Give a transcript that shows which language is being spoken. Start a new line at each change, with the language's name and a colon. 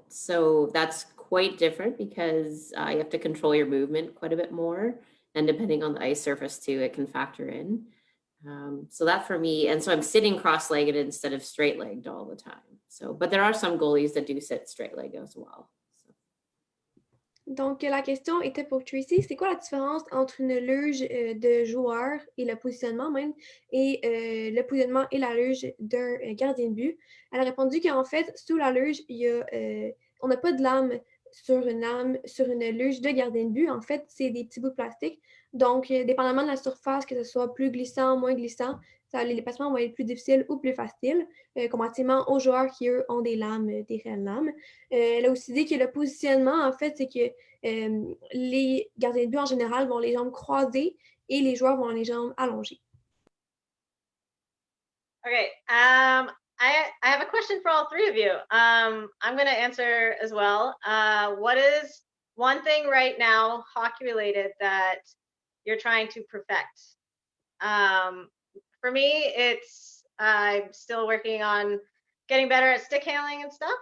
English: So that's quite different because you have to control your movement quite a bit more. And depending on the ice surface too, it can factor in. So that for me, and so I'm sitting cross-legged instead of straight-legged all the time. So, but there are some goalies that do sit straight-legged as well.
French: Donc, la question était pour Tracey, c'est quoi la différence entre une luge de joueur et le positionnement même, et le positionnement et la luge d'un gardien de but? Elle a répondu qu'en fait, sous la luge, on n'a pas de lame sur une luge de gardien de but. En fait, c'est des petits bouts de plastique. Donc, dépendamment de la surface, que ce soit plus glissant, moins glissant, les placements vont être plus difficiles ou plus faciles, comparativement aux joueurs qui, eux, ont des réelles lames. Elle a aussi dit que le positionnement, en fait, c'est que les gardiens de but en général vont les jambes croisées et les joueurs vont les jambes allongées.
English: Okay. I have a question for all three of you. I'm going to answer as well. What is one thing right now, hockey related, that you're trying to perfect? For me, I'm still working on getting better at stick handling and stuff.